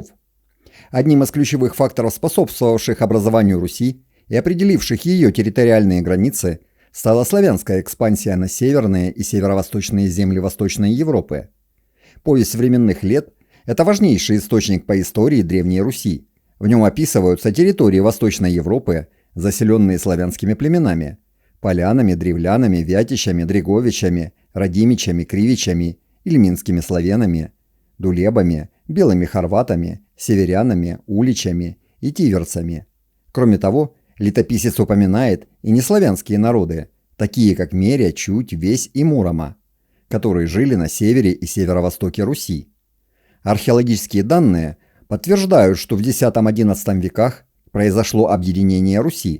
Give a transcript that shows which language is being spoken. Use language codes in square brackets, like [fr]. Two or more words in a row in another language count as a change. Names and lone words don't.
[ru] Одним из ключевых факторов, способствовавших образованию Руси и определивших ее территориальные границы, стала славянская экспансия на северные и северо-восточные земли Восточной Европы. Повесть временных лет – это важнейший источник по истории Древней Руси. В нем описываются территории Восточной Европы, заселенные славянскими племенами – полянами, древлянами, вятичами, дреговичами, радимичами, кривичами, ильминскими славянами, дулебами, белыми хорватами, северянами, уличами и тиверцами. Кроме того, летописец упоминает и неславянские народы, такие как Меря, Чуть, Весь и Мурома, которые жили на севере и северо-востоке Руси. Археологические данные подтверждают, что в X-XI веках произошло объединение Руси.